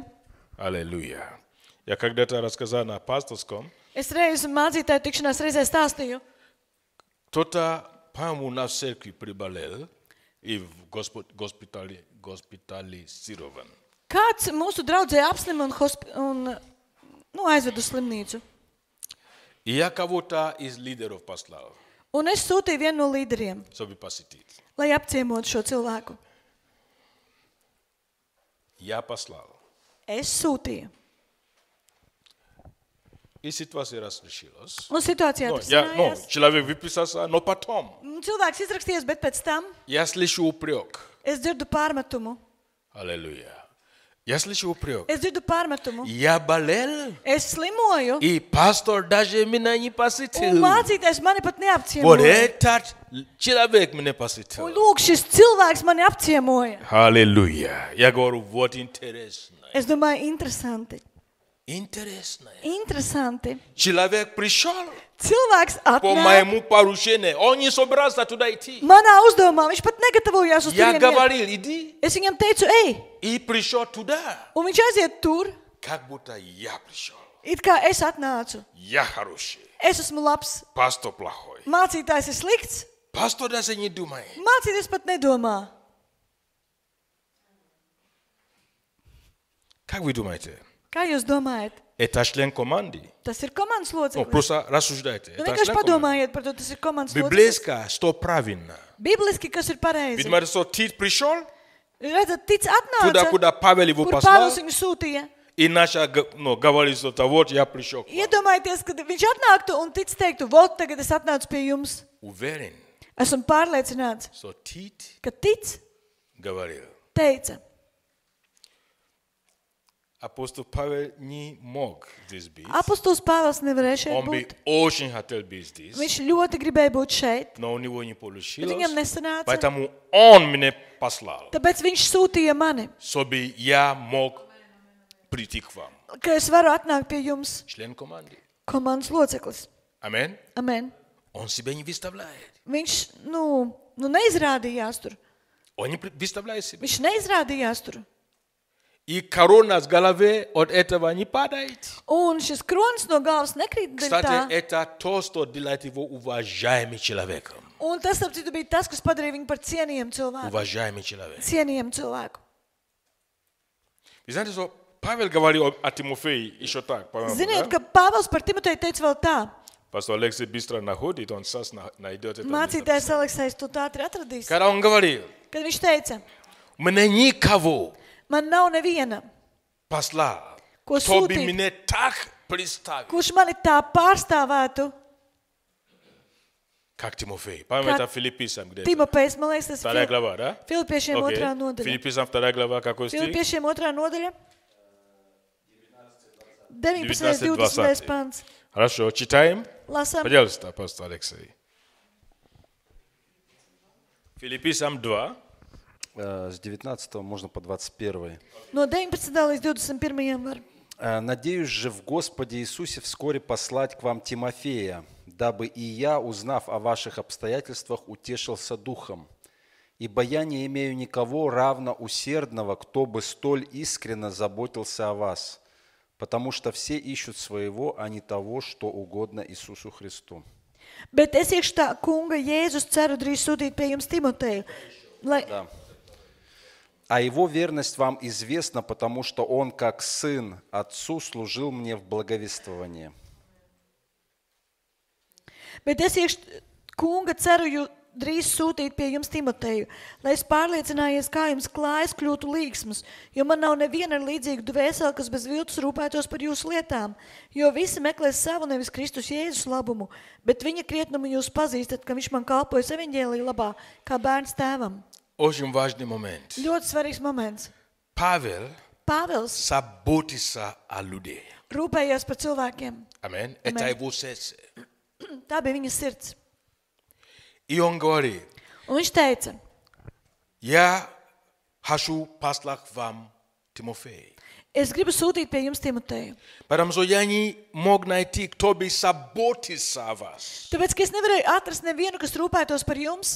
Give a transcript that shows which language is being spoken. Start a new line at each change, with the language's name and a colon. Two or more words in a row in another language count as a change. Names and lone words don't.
Russian: Аллилуйя. Я когда-то рассказал на пасторском,
Latvian: Es reiz mācītāju tikšanās reizē stāstīju,
Russian: кто-то, по-моему, у нас в церкви приболел и госпитализирован.
Latvian: kāds mūsu draudzē apslim un aizved uz slimnīcu.
Russian: И я кого-то из лидеров послал,
Latvian: Un es sūtīju vienu no līderiem,
Russian: чтобы посетить.
Latvian: lai apciemotu šo cilvēku.
Russian: Я послал.
Latvian: Es sūtīju.
Russian: И ситуация разрешилась.
Latvian: Un situācijā tas nājās.
Russian: Человек выписался, но потом
Latvian: Cilvēks izrakstījās, bet pēc tam
Russian: я слышу упрек.
Latvian: es dzirdu pārmetumu.
Russian: Аллилуйя. Я слышу упрек.
Latvian: Es dzirdu pārmetumu.
Russian: Я болел,
Latvian: Es slimoju,
Russian: и пастор даже меня не посетил.
Latvian: un mācītājs mani pat
Russian: Вот
Latvian: neapciemoja.
Russian: этот человек меня
Latvian: Un
Russian: посетил.
Latvian: lūk, šis cilvēks mani apciemoja.
Russian: Аллилуйя. Я говорю, вот интересно.
Latvian: Es domāju, interesanti.
Russian: Интересно.
Latvian: Interesanti.
Russian: Человек пришел
Latvian: Cilvēks
Russian: по
Latvian: atnāk
Russian: моему поручению. Он не собирался туда идти.
Latvian: manā uzdevumā. Viņš pat negatavojās uz
Russian: Я
Latvian: turieni.
Russian: говорил, иди.
Latvian: Es viņam teicu, ej,
Russian: И пришел туда.
Latvian: un viņš aiziet tur,
Russian: Как будто я пришел.
Latvian: it kā es atnācu.
Russian: Я хороший.
Latvian: Es esmu labs,
Russian: Пастор плохой.
Latvian: mācītājs ir slikts,
Russian: Пастор даже не думает.
Latvian: mācīties pat nedomā.
Russian: Как вы думаете?
Latvian: Kā jūs domājat?
Russian: Это член команды.
Latvian: Tas ir komandas
Russian: Ну,
Latvian: loceklis.
Russian: просто рассуждайте.
Latvian: Nu,
Russian: Это
Latvian: vienkārši
Russian: член команды.
Latvian: padomājiet par to, tas ir komandas loceklis.
Russian: Библейско, что правильно.
Latvian: Bibliski, kas ir pareizi.
Russian: Видимо, что Тит пришел
Latvian: Redzat, tic
Russian: туда,
Latvian: atnāca,
Russian: куда Павел его
Latvian: kur
Russian: послал,
Latvian: Pāvils viņu sūtīja.
Russian: и начал говорить, что вот я пришел к вам.
Latvian: Iedomājieties, kad viņš atnāktu un tic teiktu, vot tagad es atnācu pie jums.
Russian: Уверен,
Latvian: Esmu pārliecināts,
Russian: что Тит
Latvian: ka tic
Russian: говорил.
Latvian: teica.
Russian: Апостол Павел не мог здесь быть.
Latvian: Apostols Pāvils nevarēja šeit
Russian: Он бы
Latvian: būt.
Russian: очень хотел быть здесь,
Latvian: Viņš ļoti gribēja būt šeit,
Russian: но у него не
Latvian: bet
Russian: получилось.
Latvian: viņam nesanāca.
Russian: Поэтому он меня послал,
Latvian: Tāpēc viņš sūtīja mani,
Russian: чтобы я mог прийти к вам.
Latvian: ka es varu atnākt pie jums,
Russian: Член команды.
Latvian: komandas loceklis.
Russian: Аминь.
Latvian: Amen.
Russian: Он себя не выставляет.
Latvian: Viņš, neizrādījās tur.
Russian: Он не выставляет себя.
Latvian: Viņš neizrādījās tur.
Russian: И корона с головы от этого не падает.
Latvian: Un šis kronis no galvas nekrīt dēļ tā.
Russian: Кстати, это то, что делает его уважаемым человеком.
Latvian: Un tas, ap citu, bija tas, kas padarīja viņu par cienījumu cilvēku.
Russian: Уважаемый человек.
Latvian: Cienījumu cilvēku.
Russian: Вы знаете, что Павел говорил о Тимофее еще так. по-моему,
Latvian: Ziniet,
Russian: да?
Latvian: ka Pāvils par Timoteju teica vēl tā.
Russian: Пастор Алексей быстро находит, он сейчас найдет это.
Latvian: Mācītājs Aleksējs to ātri atradīs.
Russian: Когда он говорил,
Latvian: Kad viņš teica,
Russian: у меня никого
Latvian: man nav neviena,
Russian: послал,
Latvian: ko
Russian: кто бы
Latvian: sūtīt,
Russian: меня так представил.
Latvian: kurš mani tā pārstāvētu,
Russian: Как Тимофей. По-моему, это Филиппийцам где-то.
Latvian: Timopejs, man liekas, tas
Russian: Вторая глава, да?
Latvian: Filipiešiem
Russian: Окей.
Latvian: 2. nodaļa.
Russian: Филиппийцам 2 глава, какой стих?
Latvian: Filipiešiem 2. nodaļa. 19. 19, 20. pants.
Russian: Хорошо, читаем.
Latvian: Lasām.
Russian: Пожалуйста, апостол Алексей. Филиппийцам 2. С 19 можно по 21.
Latvian: No 19. līdz 21. var.
Russian: «Надеюсь же в Господе Иисусе вскоре послать к вам Тимофея, дабы и я, узнав о ваших обстоятельствах, утешился духом. Ибо я не имею никого равно усердного, кто бы столь искренно заботился о вас, потому что все ищут своего, а не того, что угодно Иисусу Христу».
Latvian: Bet es iekš tā kunga Jēzus ceru drīz sūtīt pie jums Timoteju. Lai,
Russian: Да. А его верность вам известна, потому что он, как сын отцу, служил мне в благовествовании.
Latvian: Bet es iekš kunga ceru jūs drīz sūtīt pie jums Timoteju, lai es pārliecinājies, kā jums klājas kļūtu līgsmas, jo man nav neviena ar līdzīgu dvēseli, kas bez viltus rūpētos par jūsu lietām, jo visi meklēs savu nevis Kristus Jēzus labumu, bet viņa krietnumu jūs pazīstat, ka viņš man kalpojas evaņģēlija labā, kā bērns tēvam.
Russian: Очень важный момент.
Latvian: Ļoti svarīgs moments.
Russian: Павел
Latvian: Pāvils
Russian: заботится о людей.
Latvian: rūpējās par cilvēkiem.
Russian: Амен. Это его сердце.
Latvian: Tā bija viņa sirds.
Russian: И он говорит,
Latvian: Un viņš teica,
Russian: я хочу послать вам Тимофея.
Latvian: es gribu sūtīt pie jums Timoteju.
Russian: Потому что я не мог найти, кто бы заботился о вас,
Latvian: Tāpēc, ka es nevarēju atrast nevienu, kas rūpētos par jums,